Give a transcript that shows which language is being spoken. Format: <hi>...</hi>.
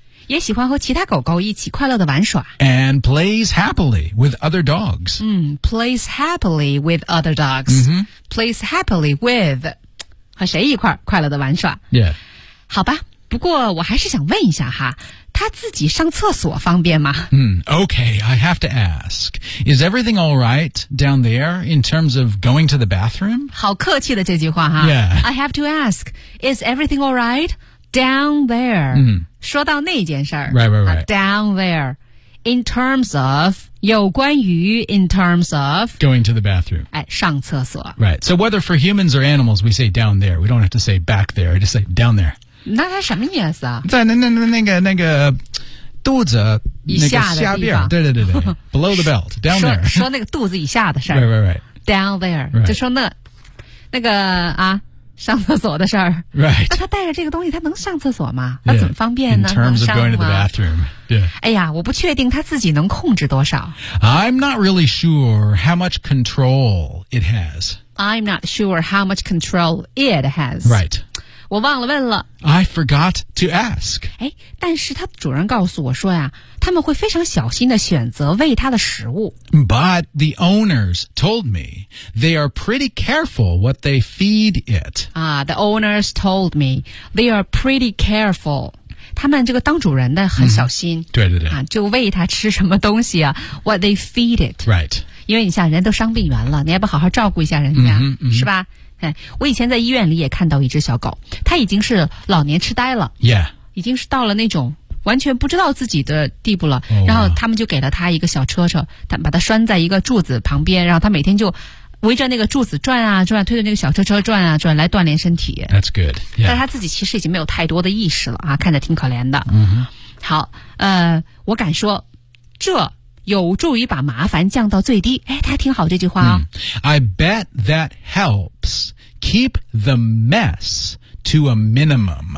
<zh>也喜欢和其他狗狗一起快乐的玩耍。</zh> <en>And plays happily with other dogs. Plays happily with other dogs. Mm-hmm. Plays happily with</en> <zh>和谁一块快乐的玩耍。</zh> <en>Yeah.</en> <zh>好吧，不过我还是想问一下哈。他自己上厕所方便吗？</zh> <en>Okay, I have to ask. Is everything all right down there in terms of going to the bathroom?</en> <zh>好客气的这句话哈。</zh> <en>Yeah. I have to ask. Is everything all right down there?</en> <zh>说到那件事儿。</zh> <en>Right. Down there. In terms of,</en> <zh>有关于</zh> <en>in terms of... Going to the bathroom.</en> <zh>哎，上厕所。</zh> <en>Right. So whether for humans or animals, we say down there. We don't have to say back there. I just say down there.</en> <zh>那它什么意思啊？在那个肚子以下的地方，那个、对，</zh> <en>below the belt, down there</en> <zh>说那个肚子以下的事儿</zh> <en>，right. down there、 right.</en> <zh>就说那个啊，上厕所的事儿</zh> <en>，right.</en> <zh>那他带着这个东西，他能上厕所吗？那怎么方便呢？</zh> <en>In terms of going to the bathroom, yeah.</en> <zh>哎呀，我不确定他自己能控制多少。</zh> <en>I'm not really sure how much control it has. I'm not sure how much control it has. Right.</en> <zh>我忘了问了。</zh> <en>I forgot to ask.</en> <zh>哎，但是他主人告诉我说呀，他们会非常小心地选择喂他的食物。</zh> <en>But the owners told me they are pretty careful what they feed it. The owners told me they are pretty careful.</en> <zh>他们这个当主人的很小心。对。就喂他吃什么东西啊 ,</zh> <en>what they feed it. Right.</en> <zh>因为你像人都伤病员了，你还不好好照顾一下人家是吧？我以前在医院里也看到一只小狗，它已经是老年痴呆了</zh> <en>，yeah.</en> <zh>已经是到了那种完全不知道自己的地步了。然后他们就给了它一个小车，他把它拴在一个柱子旁边，然后它每天就围着那个柱子转啊转，推着那个小车转啊转，来锻炼身体。</zh> <en>That's good. Yeah.</en> <zh>但它自己其实已经没有太多的意识了啊，看着挺可怜的。</zh> <en>Mm-hmm.</en> <zh>好，我敢说，这。有助于把麻烦降到最低。哎，他挺好这句话啊。</zh> <en>I bet that helps keep the mess to a minimum.</en>